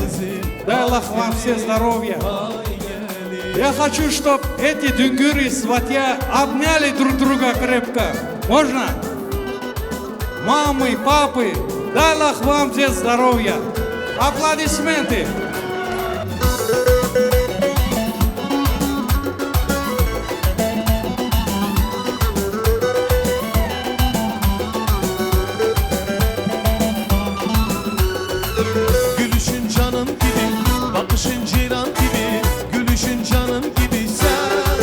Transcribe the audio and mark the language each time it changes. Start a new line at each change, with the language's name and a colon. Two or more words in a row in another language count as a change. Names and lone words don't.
Russian: Дай Аллах вам все здоровья. Я хочу, чтобы эти дүнгюры и сватья обняли друг друга крепко. Можно? Мамы, папы, дай Аллах вам все здоровья. Аплодисменты.
Turkish: Gülüşün canım gibi, bakışın ceylan gibi, gülüşün canım gibi sen.